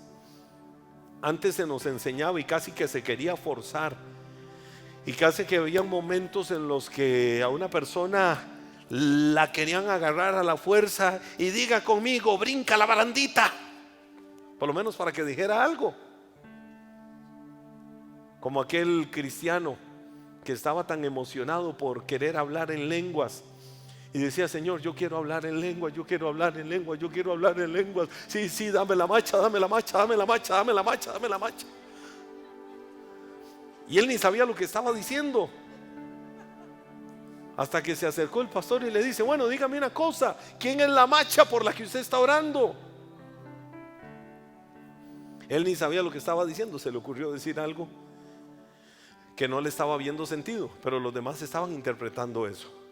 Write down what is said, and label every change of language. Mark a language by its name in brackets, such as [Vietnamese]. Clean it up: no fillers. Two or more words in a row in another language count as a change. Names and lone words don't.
[Spanish] Antes se nos enseñaba y casi que se quería forzar, y casi que había momentos en los que a una persona la querían agarrar a la fuerza y diga conmigo, brinca la barandita, por lo menos para que dijera algo. Como aquel cristiano que estaba tan emocionado por querer hablar en lenguas y decía, Señor, yo quiero hablar en lenguas, yo quiero hablar en lenguas, yo quiero hablar en lenguas. Sí, dame la macha, dame la macha, dame la macha, dame la macha, dame la macha. Y él ni sabía lo que estaba diciendo. Hasta que se acercó el pastor y le dice: bueno, dígame una cosa, ¿quién es la macha por la que usted está orando? Él ni sabía lo que estaba diciendo. Se le ocurrió decir algo que no le estaba viendo sentido, pero los demás estaban interpretando eso.